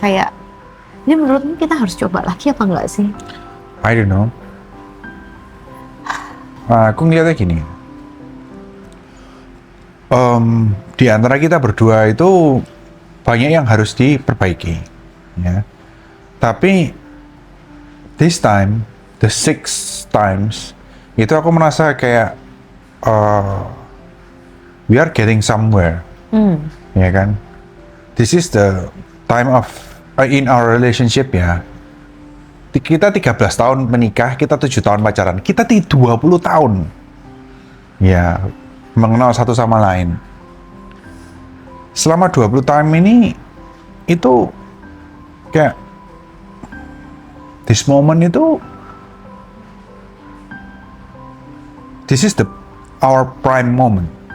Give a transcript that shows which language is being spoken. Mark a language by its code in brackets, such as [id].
[id] Kayak, ini menurutmu kita harus coba lagi apa enggak sih? [en] I don't know. [id] Aku ngeliatnya gini. Di antara kita berdua itu banyak yang harus diperbaiki, ya. [en] Tapi this time, the 6 times, itu aku merasa kayak we are getting somewhere. Ya kan? This is the time of in our relationship, ya. [id] Kita 13 tahun menikah, kita 7 tahun pacaran, kita 20 tahun ya mengenal satu sama lain. Selama 20 tahun ini itu kayak this moment itu this is our prime moment.